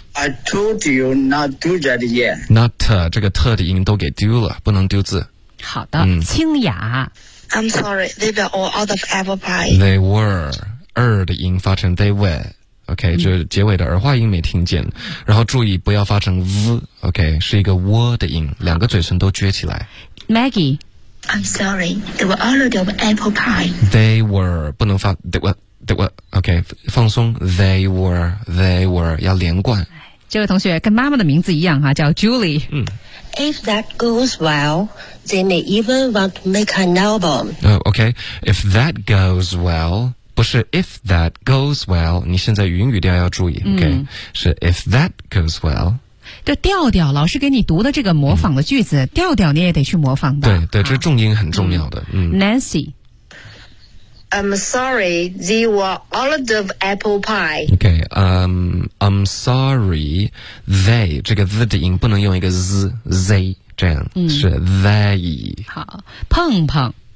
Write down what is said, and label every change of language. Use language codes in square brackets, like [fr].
[en] I told you not to do that yet. [zh] Not 这个特的音都给丢了，不能丢字。好的，清雅。 [en] I'm sorry, they were all out of apple pie. They were [zh] 的音发成 [en] they were. [zh] OK， 就结尾的儿化音没听见，然后注意不要发成 v。 OK， 是一个 w 的音，两个嘴唇都撅起来。 Maggie， [en] I'm sorry, they were all out of apple pie. They were [zh] 不能发 [en] they were OK, [zh] 放松 [en] they were, [zh] 要连贯。这位同学跟妈妈的名字一样哈，叫 Julie。 [en] If that goes well, they may even want to make an album. OK, if that goes well, [zh] 不是 [en] if that goes well, [zh] 你现在云语调要注意 [en] OK,是 if that goes well. [zh] 这调调老师给你读的这个模仿的句子调调你也得去模仿的。对对，这重音很重要的。 Nancy, [en] I'm sorry, they were all of apple pie. [zh] Okay, I'm sorry, they, 这个 z 的音不能用一个 z, z, 这样是 they. 好，碰碰。